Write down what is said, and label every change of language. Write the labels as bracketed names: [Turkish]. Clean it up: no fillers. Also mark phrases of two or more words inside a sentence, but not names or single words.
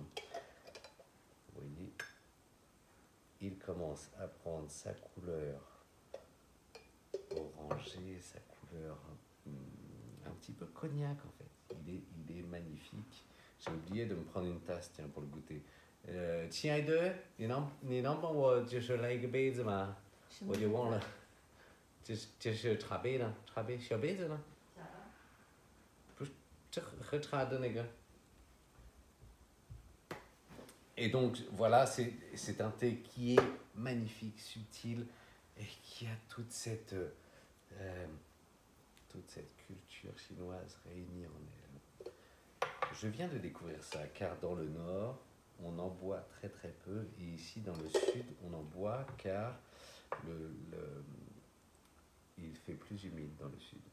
[French] Vous voyez, il commence à prendre sa couleur orangée, sa couleur un petit peu cognac en fait. Il est magnifique. J'ai oublié de me prendre une tasse, tiens, pour le goûter. [Chinese] 亲爱的，你能帮我就是来一个杯子吗？我就忘了，这是茶杯呢，茶杯小杯子呢？不是，这喝茶的那个。 [French] Et donc voilà, c'est un thé qui est magnifique, subtil et qui a toute cette toute cette culture chinoise réunie en elle. Je viens de découvrir ça, car dans le nord, on en boit très très peu, et ici dans le sud, on en boit car il fait plus humide dans le sud.